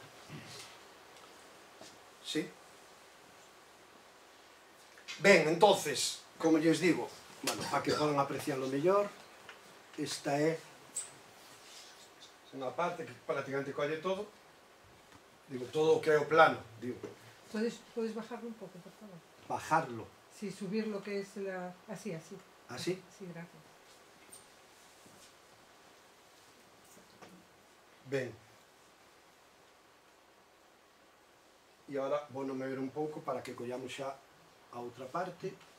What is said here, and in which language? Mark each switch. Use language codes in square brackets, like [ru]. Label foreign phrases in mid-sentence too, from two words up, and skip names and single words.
[gl] ¿Sí? Ben, entonces, como lles digo, bueno, para que podan apreciarlo mellor, esta é unha parte que prácticamente colle todo, digo, todo o que é o plano, digo. [es] ¿Puedes bajarlo un poco, por favor? Bajarlo. Sí, subir lo que es la... Así. ¿Así? Sí, gracias. [gl] Ben. E agora vou no mover un pouco para que collamos xa a outra parte.